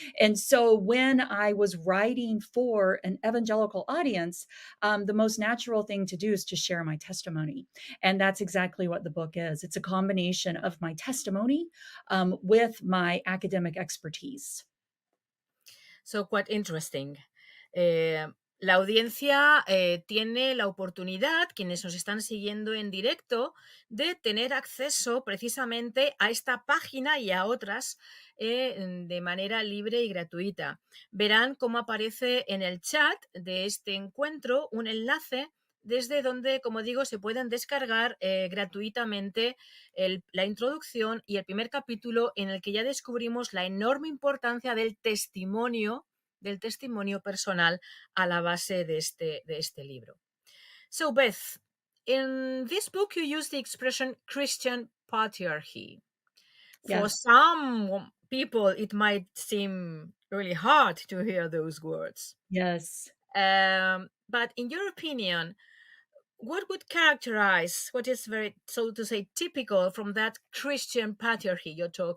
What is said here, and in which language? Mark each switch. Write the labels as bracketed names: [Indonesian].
[English] And so when I was writing for an evangelical audience, the most natural thing to do is to share my testimony. And that's exactly what the book is. It's a combination of my testimony with my academic expertise. So, quite interesting. [Spanish] Eh, la audiencia tiene la oportunidad, quienes nos están siguiendo en directo, de tener acceso precisamente a esta página y a otras de manera libre y gratuita. Verán cómo aparece en el chat de este encuentro un enlace desde donde, como digo, se pueden descargar gratuitamente la introducción y el primer capítulo, en el que ya descubrimos la enorme importancia del testimonio personal a la base de este libro. [English] So, Beth, in this book you use the expression Christian patriarchy. For Yes. some people, it might seem really hard to hear those words. Yes. But in your opinion, what would characterize what is very, so to say, typical from that Christian patriarchy you're